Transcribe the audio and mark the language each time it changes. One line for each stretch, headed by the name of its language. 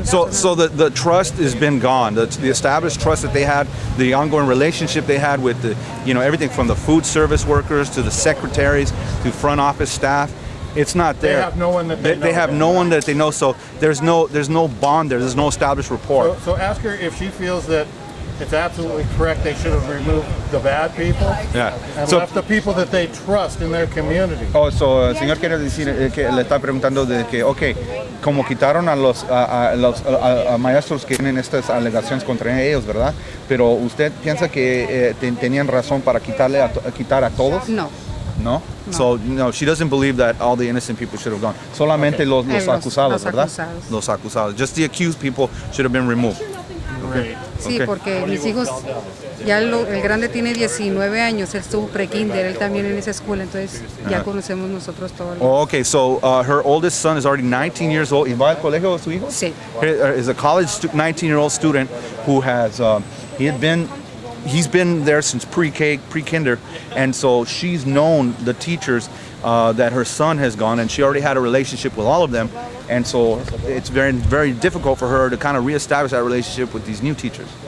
English: So the trust has been gone. The established trust that they had, the ongoing relationship they had with everything from the food service workers to the secretaries to front office staff. It's not there. They have no one that they know. They have no one that they know, so there's no bond there. There's no established rapport. So ask her if she feels that it's absolutely correct. They should have removed the bad people and left the people that they trust in their community.
Spanish: Oh, so el señor quiere decir que le está preguntando de que, okay, como quitaron a los maestros que tienen estas alegaciones contra ellos, ¿verdad? Pero usted piensa que tenían razón para quitar a todos? No. No?
English: So, no, she doesn't believe that all the innocent people should have gone.
Spanish: Solamente los acusados, ¿verdad? Los acusados.
English: Just the accused people should have been removed. Great.
Spanish: Sí, porque mis hijos, ya el grande tiene 19 años, él estuvo pre-kinder, él también en esa escuela, entonces ya conocemos nosotros todo.
English: Oh, okay, so her oldest son is already 19 years old.
Spanish: ¿Y va al colegio su hijo? Sí.
English: Is a college 19-year-old student who has, he's been there since pre-kinder, and so she's known the teachers that her son has gone, and she already had a relationship with all of them, and so it's very, very difficult for her to kind of reestablish that relationship with these new teachers.